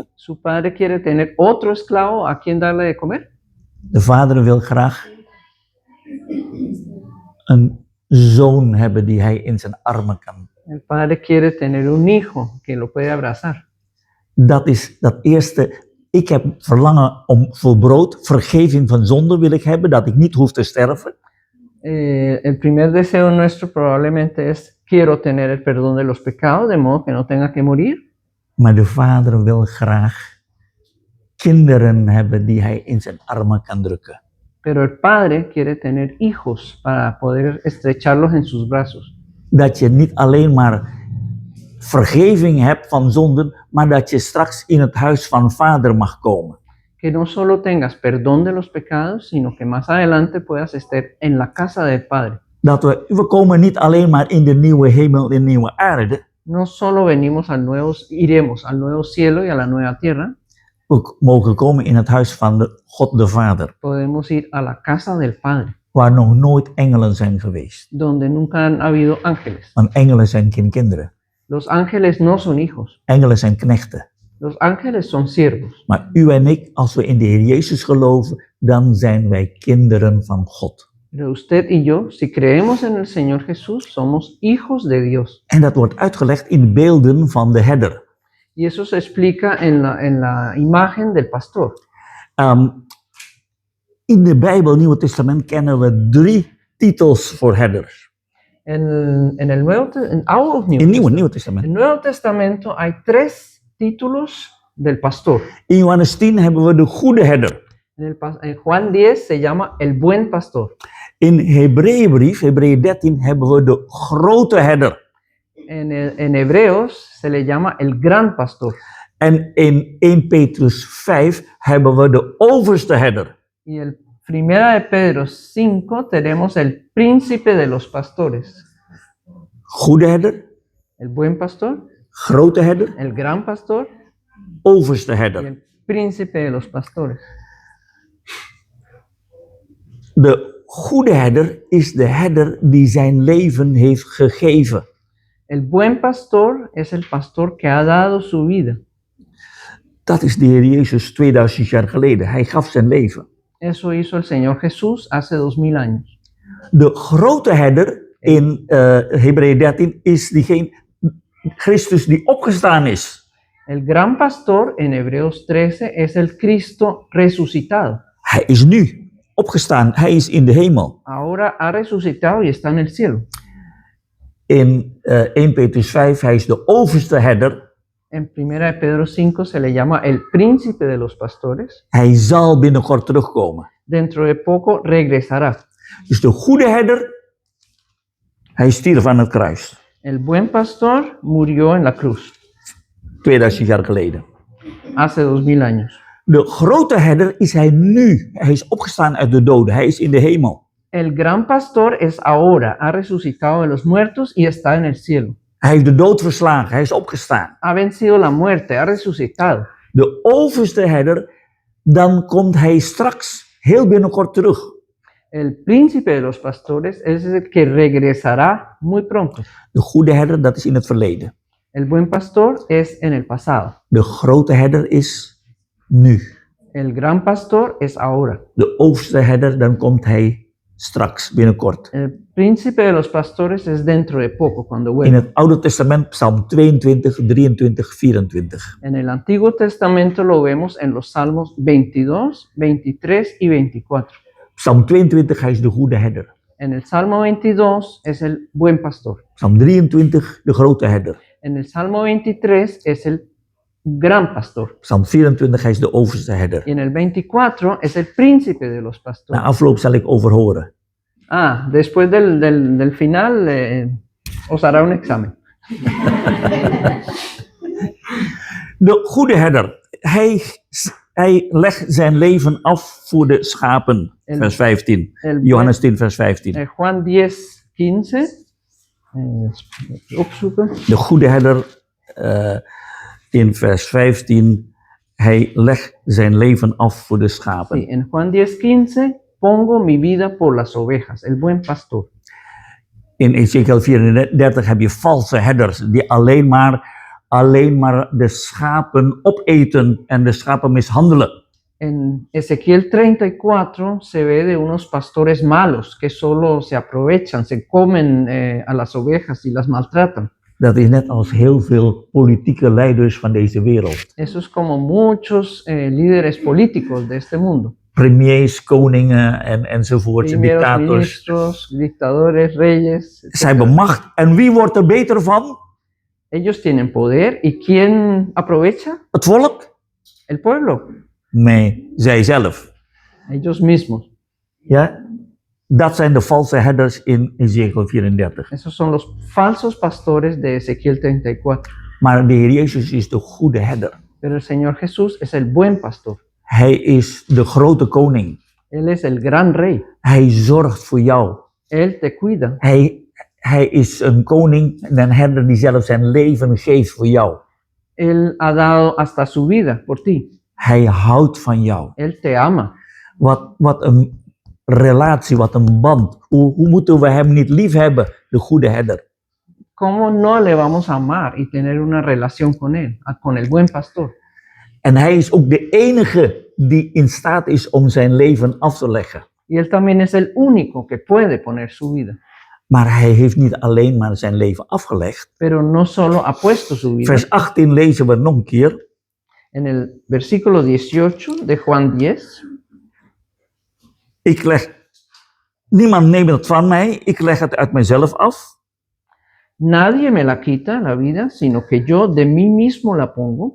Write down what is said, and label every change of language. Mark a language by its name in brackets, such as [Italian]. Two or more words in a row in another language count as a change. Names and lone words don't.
[Spanish] Su padre quiere tener otro esclavo a quien darle de comer. [Dutch] De vader wil graag een zoon hebben die hij in zijn armen kan. [Spanish] El padre quiere tener un hijo que lo puede abrazar. [Dutch] Dat is dat eerste. Ik heb verlangen om voor brood, vergeving van zonde wil ik hebben, dat ik niet hoef te sterven. [Spanish] El primer deseo nuestro probablemente es, quiero tener el perdón de los pecados, de modo que no tenga que morir. [Dutch] Maar de vader wil graag kinderen hebben die hij in zijn armen kan drukken. [Spanish] Pero el padre quiere tener hijos para poder estrecharlos en sus brazos. [Dutch] Dat je niet alleen maar vergeving hebt van zonden, maar dat je straks in het huis van vader mag komen. [Spanish] Que no solo tengas perdón de los pecados, sino que más adelante puedas estar en la casa del Padre. [Dutch] Dat we komen niet alleen maar in de nieuwe hemel en nieuwe aarde. [Spanish] No solo venimos iremos al nuevo cielo y a la nueva tierra, [Dutch] We mogen komen in het huis van de God de Vader, [Spanish] podemos ir a la casa del Padre, [Dutch] waar nog nooit engelen zijn geweest. [Spanish] donde nunca han habido ángeles. [Dutch] Want engelen zijn geen kinderen. [Spanish] Los ángeles no son hijos, [Dutch] Engelen zijn knechten. [Spanish] los ángeles son siervos. [Dutch] Maar u en ik, als we in de Heer Jezus geloven, dan zijn wij kinderen van God. [Spanish] Pero usted y yo, si creemos en el Señor Jesús, somos hijos de Dios. [Dutch] En dat wordt uitgelegd in beelden van de herder. [Spanish] Y eso se explica en la imagen del pastor. [Dutch] In de Bijbel, Nieuwe Testament, kennen we 3 titels voor herders. [Spanish] En el [Dutch] Oude of Nieuw In [Spanish] Testamento? [Dutch] Nieuwe Testament. [Spanish] En el Nuevo Testamento hay 3 títulos del pastor. [Dutch] In Johannes 10 hebben we de goede herder. [Spanish] En Juan 10 se llama el buen pastor. [Dutch] In Hebreeënbrief, Hebreeën 13, hebben we de grote herder. [Spanish] En Hebreos se le llama el gran pastor. [Dutch] En in 1 Petrus 5 hebben we de overste herder. [Spanish] Y en Primera de Pedro 5 tenemos el príncipe de los pastores. [Dutch] Goede herder, [Spanish] El buen pastor, [Dutch] grote herder, [Spanish] el gran pastor [Dutch] overste [Spanish] y [Dutch] herder. [Spanish] el príncipe de los pastores. [Dutch] De goede herder is de herder die zijn leven heeft gegeven. [Spanish] El buen pastor es el pastor que ha dado su vida. [Dutch] Dat is de Heer Jezus 2000 jaar geleden. Hij gaf zijn leven. [Spanish] Eso hizo el Señor Jesús hace 2000 años. [Dutch] De grote herder in Hebreeën 13 is diegene, Christus die opgestaan is. [Spanish] El gran pastor en Hebreos 13 es el Cristo resucitado. [Dutch] Hij is nu opgestaan. Hij is in de hemel. [Spanish] Ahora ha resucitado y está en el cielo. [Dutch] In 1 Petrus 5, hij is de overste herder. [Spanish] En Primera de Pedro 5 se le llama el príncipe de los pastores. [Dutch] Hij zal binnenkort terugkomen. [Spanish] Dentro de poco regresará. [Dutch] Dus de goede herder, hij stierf aan het kruis. [Spanish] El buen pastor murió en la cruz [Dutch] 2000 jaar geleden. [Spanish] hace 2000 años. [Dutch] De grote herder is hij nu. Hij is opgestaan uit de doden. Hij is in de hemel. [Spanish] El gran pastor es ahora, ha resucitado de los muertos y está en el cielo. [Dutch] Hij heeft de dood verslagen. Hij is opgestaan. [Spanish] Ha vencido la muerte, ha resucitado. [Dutch] De overste herder, dan komt hij straks heel binnenkort terug. [Spanish] El príncipe de los pastores es el que regresará muy pronto. [Dutch] De goede herder, dat is in het verleden. [Spanish] El buen pastor es en el pasado. [Dutch] De grote herder is nu. [Spanish] El gran pastor es ahora. [Dutch] De overste herder, dan komt hij straks, binnenkort. [Spanish] El príncipe de los pastores es dentro de poco, cuando [Dutch] In [Spanish] vuelva. [Dutch] het Oude Testament, Psalm 22, 23, 24. [Spanish] En el Antiguo Testamento lo vemos en los Salmos 22, 23 y 24. [Dutch] Psalm 22, hij is de goede herder. [Spanish] En el Salmo 22 es el buen pastor. [Dutch] Psalm 23, de grote herder. [Spanish] En el Salmo 23 es el gran pastor. [Dutch] Psalm 24, hij is de overste herder. [Spanish] Y en el 24 es el príncipe de los [Dutch] Na [Spanish] pastores. [Dutch] afloop zal ik overhoren. [Spanish] Después del final os hará un examen. [Dutch] De goede herder, hij legt zijn leven af voor de schapen. Vers 15. Johannes 10, vers 15. Juan 10, 15. Opzoeken. De goede herder in vers 15, hij legt zijn leven af voor de schapen. [Spanish] Sí, en Juan 10, 15, pongo mi vida por las ovejas, el buen pastor. [Dutch] In Ezekiel 34 heb je valse herders die alleen maar de schapen opeten en de schapen mishandelen. [Spanish] En Ezequiel 34 se ve de unos pastores malos que solo se aprovechan, se comen a las ovejas y las maltratan. [Dutch] Dat is net als heel veel politieke leiders van deze wereld. [Spanish] Eso es como muchos líderes políticos de este mundo. [Dutch] Premiers, koningen enzovoorts, [Spanish] Primeros [Dutch] dictators. [Spanish] ministros, dictadores, reyes. [Dutch] Zij [Spanish] etcétera. [Dutch] hebben macht. En wie wordt er beter van? [Spanish] Ellos tienen poder. ¿Y quién aprovecha? [Dutch] Het volk? [Spanish] El pueblo. [Dutch] Nee, zij zelf. [Spanish] Ellos mismos. [Dutch] Ja? Dat zijn de valse herders in Ezekiel 34. [Spanish] Esos son los falsos pastores de Ezequiel 34. [Dutch] Maar de Heer Jezus is de goede herder. [Spanish] Pero el Señor Jesús es el buen pastor. [Dutch] Hij is de grote koning. [Spanish] Él es el gran rey. [Dutch] Hij zorgt voor jou. [Spanish] Él te cuida. [Dutch] Hij is een koning en een herder die zelf zijn leven geeft voor jou. [Spanish] Él ha dado hasta su vida por ti. [Dutch] Hij houdt van jou. [Spanish] Él te ama. [Dutch] Wat een relatie, wat een band. Hoe moeten we hem niet lief hebben, de goede herder? [Spanish] ¿Cómo no le vamos a amar y tener una relación con él, con el buen pastor? [Dutch] En hij is ook de enige die in staat is om zijn leven af te leggen. [Spanish] Y él también es el único que puede poner su vida. [Dutch] Maar hij heeft niet alleen maar zijn leven afgelegd. [Spanish] Pero no solo ha puesto su vida. [Dutch] Vers 18 lezen we nog een keer. [Spanish] En el versículo 18 de Juan 10. [Dutch] Niemand neemt het van mij, ik leg het uit mezelf af. [Spanish] Nadie me la quita la vida, sino que yo de mí mismo la pongo.